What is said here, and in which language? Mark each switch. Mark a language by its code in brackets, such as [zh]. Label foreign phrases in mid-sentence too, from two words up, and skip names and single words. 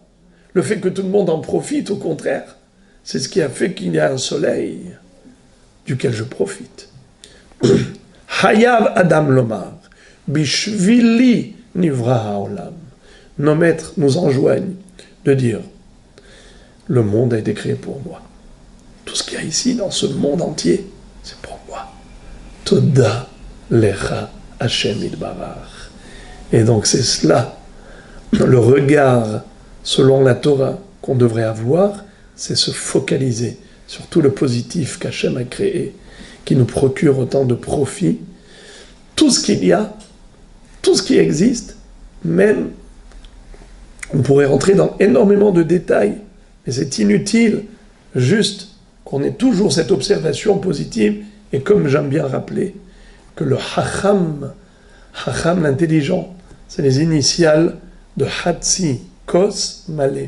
[fr] Le fait que tout le monde en profite, au contraire, c'est ce qui a fait qu'il y a un soleil duquel je profite. [he] חייב אדם לומר בשבילי נברא העולם. [fr] Nos maîtres nous enjoignent de dire, le monde a été créé pour moi. Tout ce qu'il y a ici, dans ce monde entier, c'est pour moi. [he] תודה לך השם יתברך. [fr] Et donc c'est cela, le regard selon la Torah qu'on devrait avoir, c'est se focaliser sur tout le positif qu'Hachem a créé, qui nous procure autant de profit. Tout ce qu'il y a, tout ce qui existe, même, on pourrait rentrer dans énormément de détails, mais c'est inutile, juste qu'on ait toujours cette observation positive, et comme j'aime bien rappeler, que le Hacham, l'intelligent, c'est les initiales de [he] חצי כוס מלא.